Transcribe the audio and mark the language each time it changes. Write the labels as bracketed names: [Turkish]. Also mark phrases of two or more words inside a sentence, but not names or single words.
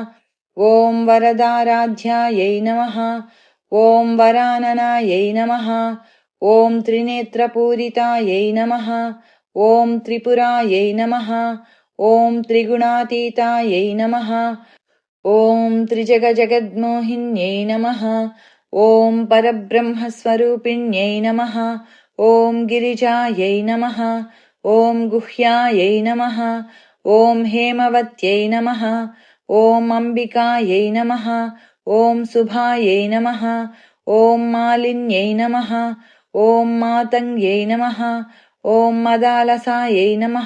[Sanskrit] ఓం వరదారాధ్యాయై నమః, ఓం వరాననాయై నమః, ఓం త్రినేత్రపూరితాయై నమః, ఓం త్రిపురాయై నమః, ఓం త్రిగుణాతీతాయై నమః, ఓం త్రిజగజగద్మోహిన్యై నమః, ఓం పరబ్రహ్మస్వరూపిణ్యై నమః, ఓం గిరిజాయై నమః, ॐ गुह्यायै नमः। ॐ हेमवत्यै नमः। ॐ अम्बिकायै नमः। ॐ शुभायै नमः। ॐ मालिन्यै नमः। ॐ मातङ्ग्यै नमः। ॐ मदालसायै नमः।